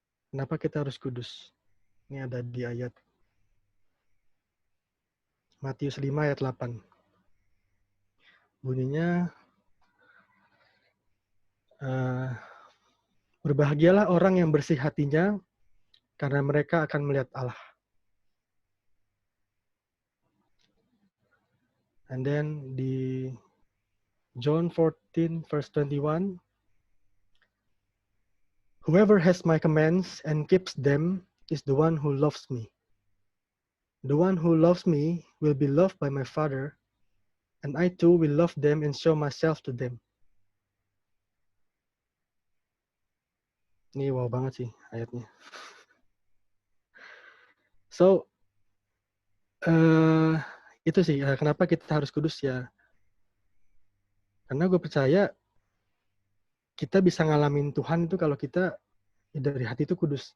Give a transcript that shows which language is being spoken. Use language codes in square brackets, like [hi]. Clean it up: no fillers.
[id] Kenapa kita harus kudus? Ini ada di ayat Matius 5 ayat 8. Bunyinya, berbahagialah orang yang bersih hatinya, karena mereka akan melihat Allah. [en] And then [id] di [en] John 14 verse 21, whoever has my commands and keeps them is the one who loves me. The one who loves me will be loved by my Father, and I too will love them and show myself to them. [id] Ini wow banget sih ayatnya. So, itu sih kenapa kita harus kudus ya. Karena gue percaya kita bisa ngalamin Tuhan itu kalau kita dari hati itu kudus.